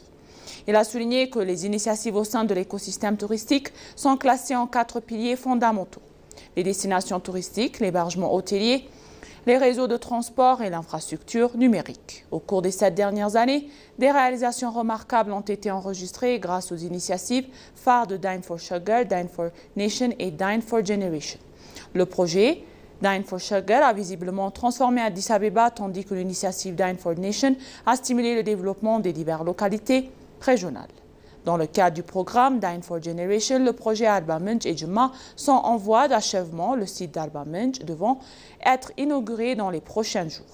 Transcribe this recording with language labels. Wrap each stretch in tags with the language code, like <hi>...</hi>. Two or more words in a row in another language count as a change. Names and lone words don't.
<fr>Il a souligné que les initiatives au sein de l'écosystème touristique sont classées en 4 piliers fondamentaux. Les destinations touristiques, l'hébergement hôtelier, les réseaux de transport et l'infrastructure numérique. Au cours des 7 dernières années, des réalisations remarquables ont été enregistrées grâce aux initiatives phares de Dine for Sugar, Dine for Nation et Dine for Generation. Le projet Dine for Sugar a visiblement transformé Addis Abeba, tandis que l'initiative Dine for Nation a stimulé le développement des diverses localités régionales. Dans le cadre du programme Dine for Generation, le projet Alba Minj et Juma sont en voie d'achèvement, le site d'Alba Minj devant être inauguré dans les prochains jours.</fr>